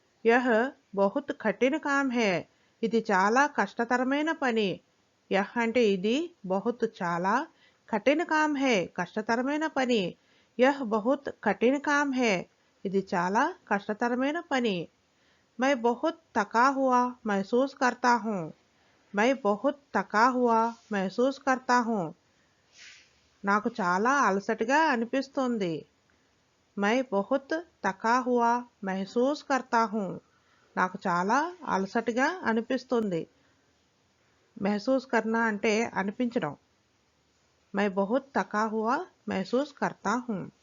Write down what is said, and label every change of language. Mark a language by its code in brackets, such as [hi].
[hi] Yeah బహుత్ కఠిన్ com high. [te] ఇది చాలా కష్టతరమైన పని. [hi] యహ్ [te] అంటే ఇది, [hi] బహుత్ [te] చాలా, [hi] కఠిన్ కామ్ హై [te] కష్టతరమైన పని. [hi] యహ్ బహుత్ కఠిన్ కామ్ హై [te] ఇది చాలా కష్టతరమైన పని. [hi] मैं बहुत थका हुआ महसूस करता हूँ. मैं बहुत थका हुआ महसूस करता हूँ. [te] నాకు చాలా అలసటగా అనిపిస్తుంది. [hi] मैं बहुत थका हुआ महसूस करता हूँ. [te] నాకు చాలా అలసటగా అనిపిస్తుంది. [hi] महसूस करना [te] అంటే అనిపించడం. [hi] मैं बहुत थका हुआ महसूस करता हूँ.